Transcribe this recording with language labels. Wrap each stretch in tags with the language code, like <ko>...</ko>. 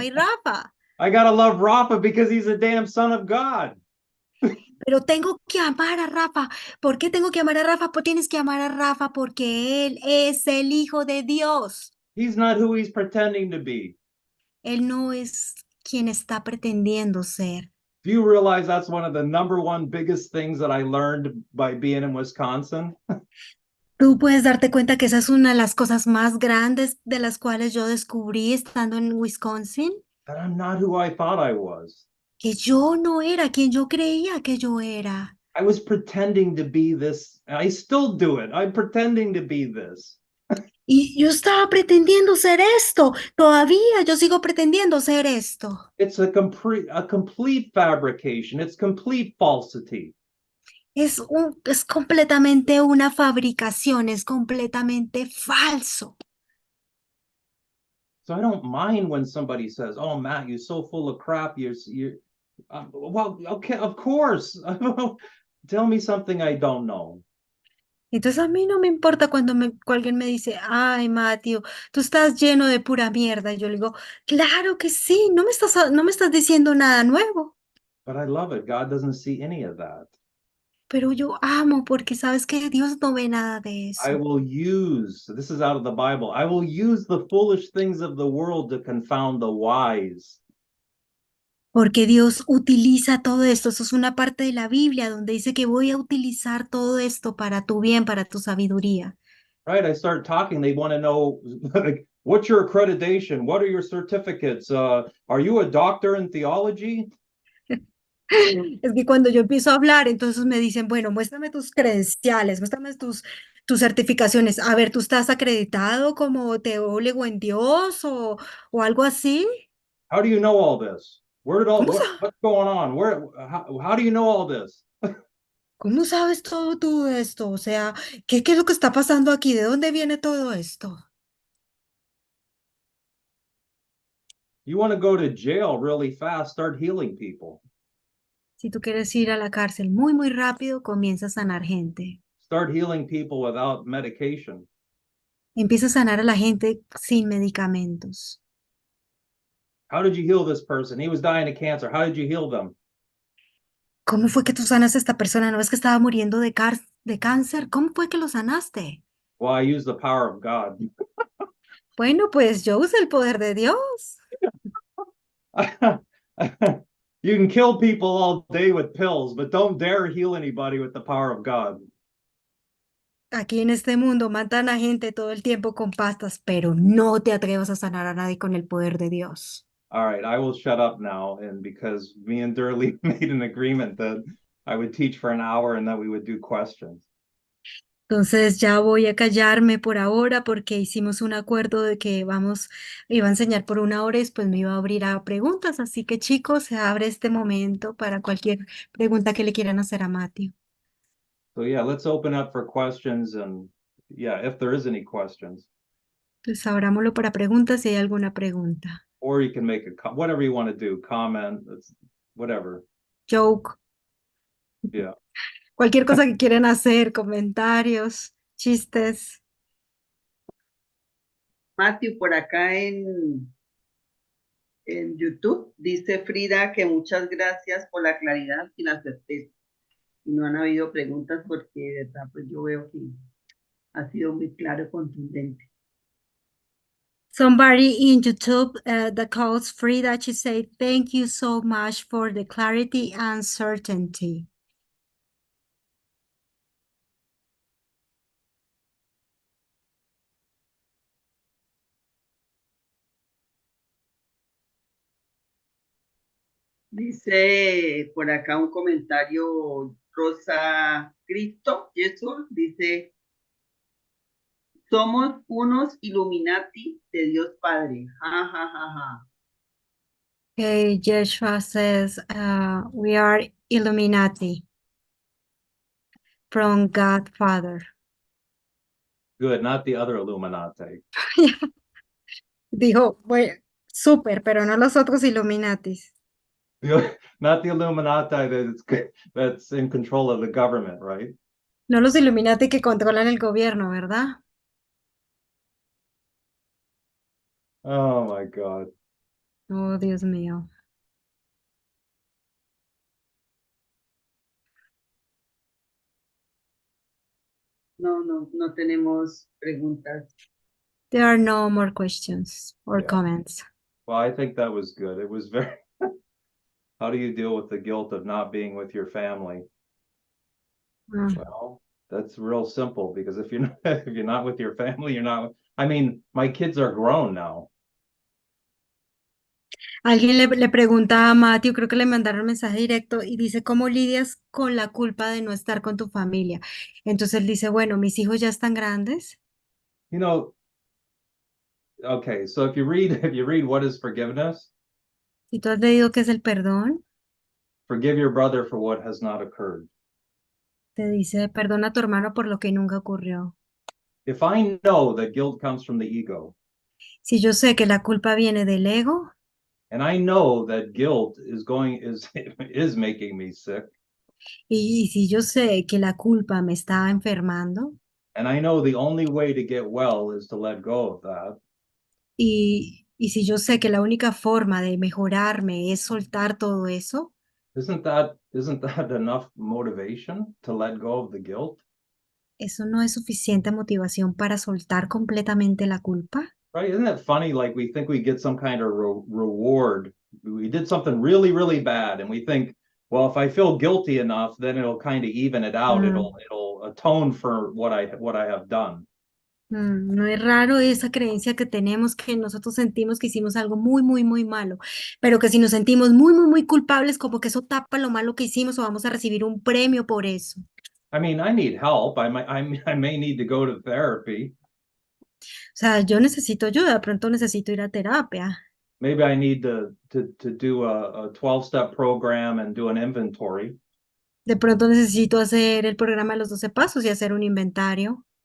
<es>No hay Rafa.</es> <en>I gotta love Rafa because he's a damn son of God.</en> <es>Pero tengo que amar a Rafa. ¿Por qué tengo que amar a Rafa? Pues tienes que amar a Rafa porque él es el Hijo de Dios.</es> <en>He's not who he's pretending to be.</en> <es>Él no es quien está pretendiendo ser.</es> <en>Do you realize that's one of the number one biggest things that I learned by being in Wisconsin?</en> <es>Tú puedes darte cuenta que esa es una de las cosas más grandes de las cuales yo descubrí estando en Wisconsin,</es> <en>That I'm not who I thought I was.</en> <es>que yo no era quien yo creía que yo era.</es> <en>I was pretending to be this. I still do it. I'm pretending to be this.</en> <es>Y yo estaba pretendiendo ser esto. Todavía yo sigo pretendiendo ser esto.</es> <en>It's a complete fabrication. It's complete falsity.</en> <es>Es completamente una fabricación, es completamente falso.</es> <en>So I don't mind when somebody says, "Oh, Matt, you're so full of crap. Well, okay, of course. Tell me something I don't know."</en> <es>Entonces a mí no me importa cuando alguien me dice, ay, Matthew, tú estás lleno de pura mierda. Y yo le digo, claro que sí, no me estás diciendo nada nuevo.</es> <en>But I love it. God doesn't see any of that.</en> <es>Pero yo amo porque sabes que Dios no ve nada de</es> <en>I</en> <es>eso.</es> <en>will use, this is out of the Bible, I will use the foolish things of the world to confound the wise.</en> <es>Porque Dios utiliza todo esto. Eso es una parte de la Biblia donde dice que voy a utilizar todo esto para tu bien, para tu sabiduría.</es> <en>Right? I start talking, they want to know, like, what's your accreditation? What are your certificates? Are you a doctor in theology?</en> <es>Es que cuando yo empiezo a hablar, entonces me dicen, bueno, muéstrame tus credenciales, muéstrame tus certificaciones. A ver, ¿tú estás acreditado como teólogo en Dios o algo así?</es> <en>How do you know all this? Where did all</en> <es>¿Cómo, sa-</es> <en>what's going on? How do you know all this?</en> <es>cómo sabes todo tú esto? O sea, ¿qué es lo que está pasando aquí? ¿De dónde viene todo esto?</es> <en>You want to go to jail really fast, start healing people.</en> <es>Si tú quieres ir a la cárcel muy, muy rápido, comienza a sanar gente.</es> <en>Start healing people without medication.</en> <es>Empieza a sanar a la gente sin medicamentos.</es> <en>How did you heal this person? He was dying of cancer. How did you heal them?</en> <es>¿Cómo fue que tú sanaste a esta persona? ¿No ves que estaba muriendo de cáncer? ¿Cómo fue que lo sanaste?</es> <en>Well, I use the power of God.</en> <es>Bueno, pues yo usé el poder de Dios.</es> <en>You can kill people all day with pills, but don't dare heal anybody with the power of God.</en> <es>Aquí en este mundo matan a gente todo el tiempo con pastas, pero no te atrevas a sanar a nadie con el poder de Dios.</es> <en>All right, I will shut up now. And because me and Durley made an agreement that I would teach for an hour and that we would do questions.</en> <es>Entonces ya voy a callarme por ahora porque hicimos un acuerdo de que iba a enseñar por 1 hora y después me iba a abrir a preguntas. Así que chicos, se abre este momento para cualquier pregunta que le quieran hacer a Matthew.</es> <en>So yeah, let's open up for questions and yeah, if there is any questions.</en> <es>Entonces abrámoslo para preguntas si hay alguna pregunta.</es> <en>Or you can make whatever you want to do, comment, whatever. Joke, Yeah.</en> <es>cualquier cosa que quieran hacer, comentarios, chistes. Matthew, por acá en YouTube dice Frida que muchas gracias por la claridad y la certeza. Y no han habido preguntas porque de verdad pues yo veo que ha sido muy claro y contundente.</es> <en>Somebody in YouTube that calls Frida, she say, thank you so much for the clarity and certainty.</en> <es>Dice por acá un comentario Rosa Cristo, Jesús, dice, somos unos Illuminati de Dios Padre. Ja, ja, ja, ja.</es> <en>Okay, Joshua says, we are Illuminati from God Father. Good, not the other Illuminati.</en> <es>Dijo, bueno, súper, pero no los otros Illuminatis.</es> <en>Not the Illuminati that's in control of the government, right?</en> <es>No los Illuminati que controlan el gobierno, ¿verdad?</es> <en>Oh my God.</en> <es>Oh, Dios mío. No tenemos preguntas.</es> <en>There are no more questions or Yeah. comments. Well, I think that was good. It was very, how do you deal with the guilt of not being with your family? Well, that's real simple because if you're not with your family, you're not, I mean, my kids are grown now.</en> <es>Alguien le pregunta a Matthew, creo que le mandaron mensaje directo y dice, ¿cómo lidias con la culpa de no estar con tu familia? Entonces él dice, bueno, mis hijos ya están grandes.</es> <en>You know, okay, so if you read What is Forgiveness?</en> <es>Si tú has leído qué es el perdón,</es> <en>Forgive your brother for what has not occurred.</en> <es>te dice, perdona a tu hermano por lo que nunca ocurrió.</es> <en>If I know that guilt comes from the ego,</en> <es>Si yo sé que la culpa viene del ego</es> <en>and I know that guilt is making me sick,</en> <es>y si yo sé que la culpa me está enfermando</es> <en>and I know the only way to get well is to let go of that,</en> <es>y si yo sé que la única forma de mejorarme es soltar todo eso,</es> <en>isn't that enough motivation to let go of the guilt?</en> <es>eso no es suficiente motivación para soltar completamente la culpa.</es> <en>Right? Isn't it funny? Like we think we get some kind of reward. We did something really, really bad, and we think, well, if I feel guilty enough, then it'll kind of even it out. It'll atone for what I have done.</en> <es>No es raro esa creencia que tenemos que nosotros sentimos que hicimos algo muy, muy, muy malo, pero que si nos sentimos muy, muy, muy culpables, como que eso tapa lo malo que hicimos o vamos a recibir un premio por eso.</es> <en>I mean, I need help. I may need to go to therapy.</en> <es>O sea, yo necesito ayuda, de pronto necesito ir a terapia.</es> <en>Maybe I need to do a 12-step program and do an inventory.</en> <es>De pronto necesito hacer el programa de los 12 pasos y hacer un inventario.</es>